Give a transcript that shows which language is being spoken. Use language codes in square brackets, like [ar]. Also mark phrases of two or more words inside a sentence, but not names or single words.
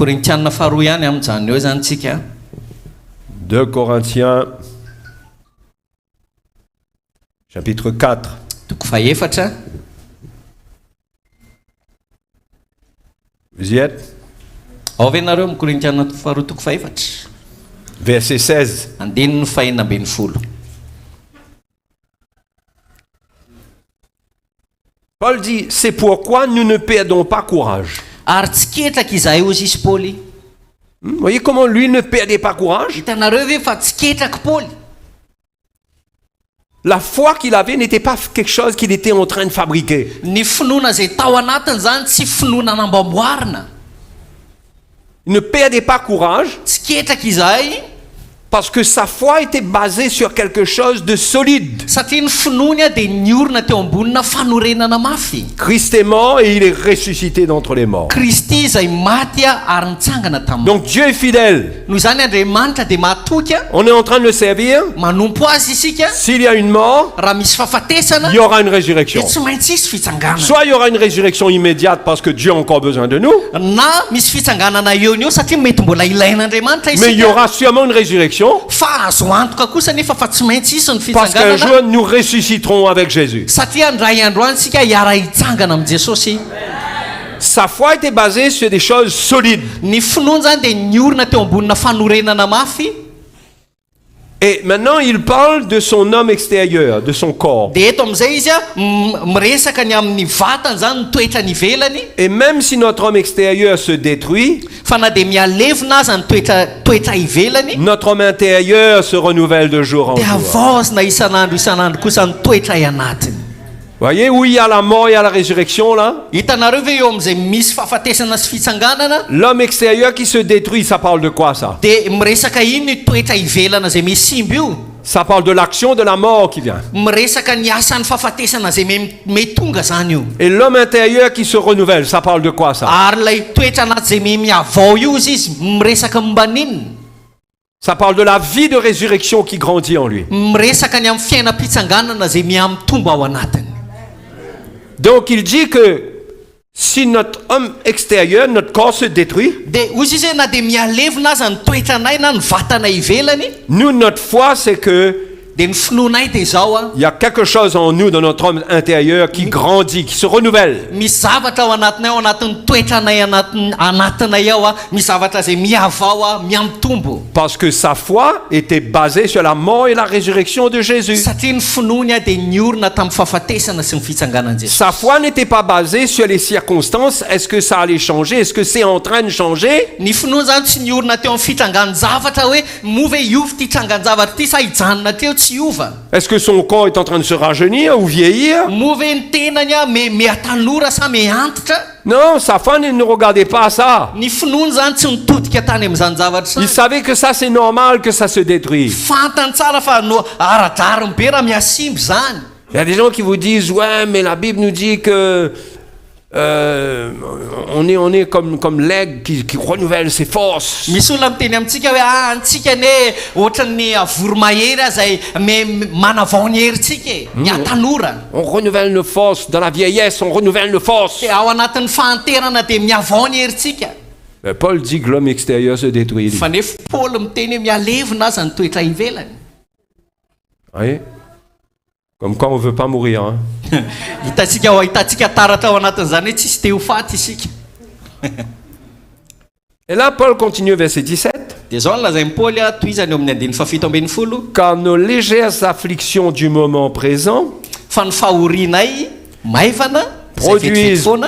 [mg] Korintianina faharoa ihany amin'izany eo zany tsika. [fr] 2 Corinthiens chapitre 4. [mg] Toko faefatra. [fr] Vous y êtes? [mg] Ao ve nareo amin'ny Korintianina faharoa toko faefatra. [fr] Verset 16. [mg] Andininy fahenina ambin'ny folo. [fr] Paul dit, c'est pourquoi nous ne perdons pas courage. [mg] Ary tsy ketraka izahay ozy izy Paoly. [fr] Vous voyez comment lui ne perdait pas courage? [mg] Hitanareo ve fa tsy ketraka Paoly. [fr] La foi qu'il avait n'était pas quelque chose qu'il était en train de fabriquer. [mg] Ny finoana zay tao anatiny zany tsy finoana namboamboarina. [fr] Il ne perdait pas courage [mg] Tsy ketraka izahay [fr] parce que sa foi était basée sur quelque chose de solide. [mg] satria ny finoany dia niorina teo ambonina fanorenana mafy. [fr] Christ est mort et il est ressuscité d'entre les morts. [mg] Kristy zay maty ary nitsangana tamin'ny. [fr] Donc Dieu est fidèle. [mg] Noho izany Andriamanitra dia matoky [fr] On est en train de le servir. [mg] manompo azy isika. [fr] S'il y a une mort, [mg] Raha misy fahafatesana [fr] il y aura une résurrection. [mg] dia tsy maintsy isy fitsanganana. [fr] Soit il y aura une résurrection immédiate parce que Dieu a encore besoin de nous, [mg] Na misy fitsanganana eo ny eo satria mety mbola ilain'Andriamanitra [fr] mais il y [mg] isika. [fr] aura sûrement une résurrection [mg] Fa azo antoka kosa nefa fa tsy maintsy isy ny [fr] parce qu'un [mg] fitsanganana. [fr] jour nous ressusciterons avec Jésus. [mg] Satria ndray andro any sika hiara hitsangana amin'ny Jesosy. [fr] Sa foi était basée sur des choses solides. [mg] Ny finoany zany dia niorina teo ambonina fanorenana mafy. [fr] Et maintenant, il parle de son homme extérieur, de son corps. [mg] Dia eto amin'izay izy miresaka ny amin'ny vatany zany ny toetra ny ivelany. [fr] Et même si notre homme extérieur se détruit, [mg] Fa na dia mialevina aza ny toetra ivelany [fr] notre homme intérieur se renouvelle de jour en [mg] dia [fr] jour. [mg] avaozina isan'andro kosa ny toetra ianatiny. [fr] Voyez où il y a la mort et il y a la résurrection là? [mg] Hitanareo ve eo amin'izay misy fahafatesana sy fitsanganana [fr] L'homme extérieur qui se détruit, ça parle de quoi ça? [mg] dia miresaka ino ny toetra ivelana zay misimby io. [fr] Ça parle de l'action de la mort qui vient. [mg] Miresaka ny asan'ny fahafatesana zay mety tonga zany io. [fr] Et l'homme intérieur qui se renouvelle, ça parle de quoi ça? [mg] Ary ilay toetra anaty zay miavao io izy miresaka momba ninona. [fr] Ça parle de la vie de résurrection qui grandit en lui. [mg] Miresaka ny amin'ny fiainam-pitsanganana zay miamitombo ao anatiny. [fr] Donc il dit que si notre homme extérieur, notre corps se détruit, [mg] Dia ozy izy hoe na dia mialevina aza ny toetranay na ny vatana ivelany, [fr] nous, notre foi, c'est que [mg] dia ny finoanay dia zao a [fr] Il y a quelque chose en nous, dans notre homme intérieur, qui grandit, qui se renouvelle. [mg] misy zavatra ao anatinay ao anatin'ny toetranay anatinay ao a misy zavatra zay miavao a miamitombo [fr] Parce que sa foi était basée sur la mort et la résurrection de Jésus. [mg] satria ny finoany a dia niorina tamin'ny fahafatesana sy ny fitsanganan Jesosy. [fr] Sa foi n'était pas basée sur les circonstances. Est-ce que ça allait changer? Est-ce que c'est en train de changer? [mg] Ny finoana zany tsy niorina teo amin'ny fitranganon-javatra hoe mova iova ty trangan-javatra ty sa hijanona teo tsy iova. [fr] Est-ce que son corps est en train de se rajeunir ou vieillir? [mg] Mova ny tenany a miatanora sa miantitra. [fr] Non, sa foi ne regardait pas à ça. [mg] Ny finoany zany tsy nitodika tany amin'izany zavatra [fr] Il [mg] zany. [fr] savait que ça c'est normal que ça se détruise. [mg] Fantany tsara fa no aradrariny be raha miasimby zany. [fr] Il y a des gens qui vous disent ouais mais la Bible nous dit que on est comme l'aigle qui renouvelle ses forces. [mg] Misy olona miteny amintsika hoe antsika ne ohatran'ny voromahery a zay manavao ny herintsika e miatanora. [fr] On renouvelle nos forces dans la vieillesse, on renouvelle nos forces. [mg] Dia ao anatin'ny fahanterana dia miavao ny herintsika. [fr] Mais Paul dit que l'homme extérieur se détruit. [mg] Fa nefa Paoly miteny hoe mialevina aza ny toetra ivelany. [fr] Oui. Comme quoi on veut pas mourir. Hein? [mg] Hitantsika taratra ao anatin'izany hoe tsisy te ho faty isika. [fr] Et là Paul continue verset 17. [mg] Dia zao nolazain'ny Paoly a toizany eo amin'ny andiny fafito ambin'ny folo. [fr] Car nos légères afflictions du moment présent [mg] Fa ny fahorinay maivana zay vetivety foana